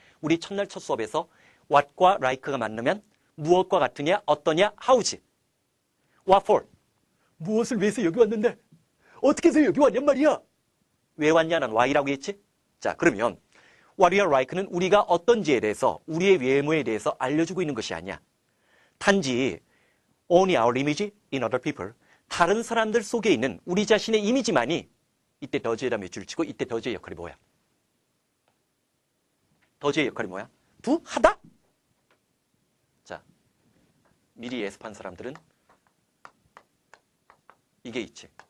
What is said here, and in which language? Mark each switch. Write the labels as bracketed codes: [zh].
[ko] 우리 첫날 첫 수업에서 what과 like가 만나면 무엇과 같으냐, 어떠냐, how지. [en] What for? [ko] 무엇을 위해서 여기 왔는데? 어떻게 해서 여기 왔냔 말이야? 왜 왔냐는 why라고 했지? 자, 그러면 [en] what we are like [ko] 는 우리가 어떤지에 대해서, 우리의 외모에 대해서 알려주고 있는 것이 아니야. [en] 단지 only our image in other people. [ko] 다른 사람들 속에 있는 우리 자신의 이미지만이 이때 더즈에다 몇 줄을 치고 이때 더즈의 역할이 뭐야? 더즈의 역할이 뭐야? 두? 하다? 자, 미리 예습한 사람들은 이게 있지.